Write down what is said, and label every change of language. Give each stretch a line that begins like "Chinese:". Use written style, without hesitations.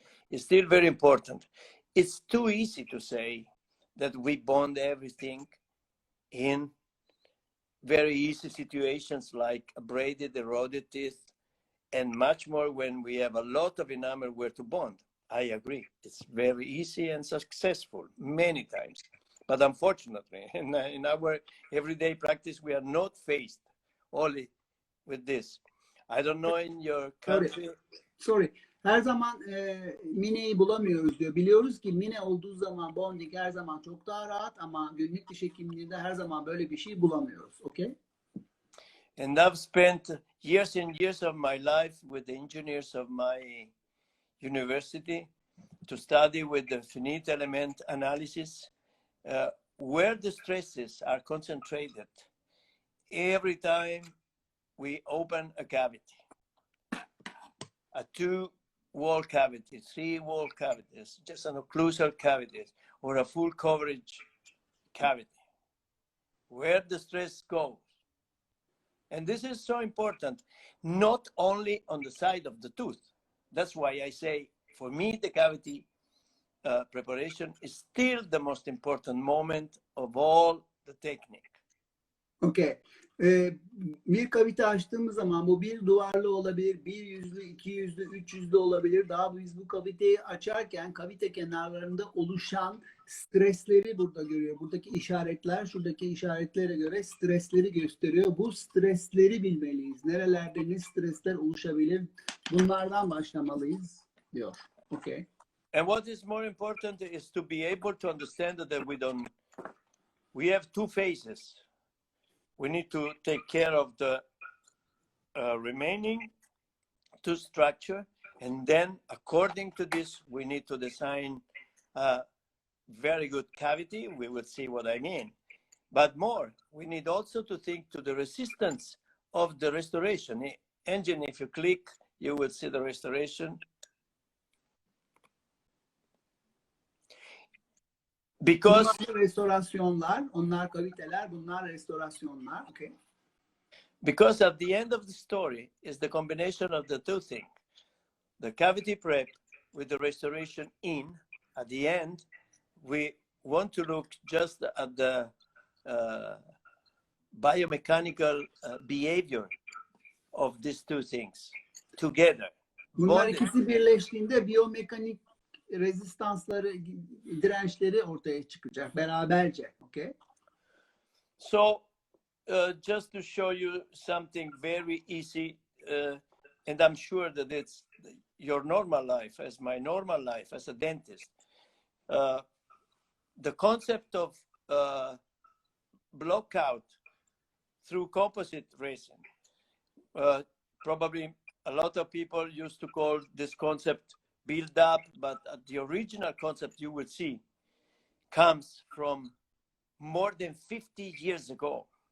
English: is still very important. It's too easy to say that we bond everything in very easy situations like braided, eroded teeth, and much more when we have a lot of enamel where to bond. I agree. It's very easy and successful many times. But unfortunately, in our everyday practice, we are not faced only with this. I don't know in your country. Sorry.
Turkish: Her zaman mineyi bulamıyoruz diyor. Biliyoruz ki mine olduğu zaman bonding her zaman çok daha rahat ama günlük diş hekimliğinde her zaman böyle bir şey bulamıyoruz.
English: Okay? And I've spent years and years of my life with the engineers of my university to study with the finite element analysis, where the stresses are concentrated every time we open a cavity, a 2-wall cavity, 3-wall cavities, just an occlusal cavities, or a full coverage cavity, where the stress goes. And this is so important, not only on the side of the tooth. That's why I say, for me, the cavity preparation is still the most important moment of all the technique. Okay.
Turkish: Bir kavite açtığımız zaman bu bir duvarlı olabilir, bir yüzlü, iki yüzlü, üç yüzlü olabilir. Daha biz bu kaviteyi açarken kavite kenarlarında oluşan stresleri burada görüyor. Buradaki işaretler, şuradaki işaretlere göre stresleri gösteriyor. Bu stresleri bilmeliyiz. Nerelerde ne stresler oluşabilir? Bunlardan başlamalıyız diyor.
English: Okay. And what is more important is to be able to understand that we have two phases. We need to take care of the remaining tooth structure, and then according to this, we need to design a very good cavity. We will see what I mean. But more, we need also to think to the resistance of the restoration. Engine, if you click, you will see the restoration. Because
Turkish: bunlar restorasyonlar, onlar kaviteler, bunlar restorasyonlar.
English: Okay. Because at the end of the story is the combination of the two things, the cavity prep with the restoration in. At the end, we want to look just at the biomechanical behavior of these two things together.
Turkish: Bunlar ikisi birleştiğinde biyomekanik rezistansları, dirençleri ortaya çıkacak beraberce.
English: Okay? So, just to show you something very easy, and I'm sure that it's your normal life, as my normal life as a dentist, the concept of block out through composite resin, probably a lot of people used to call this concept build up, but the original concept you will see comes from more than 50 years ago.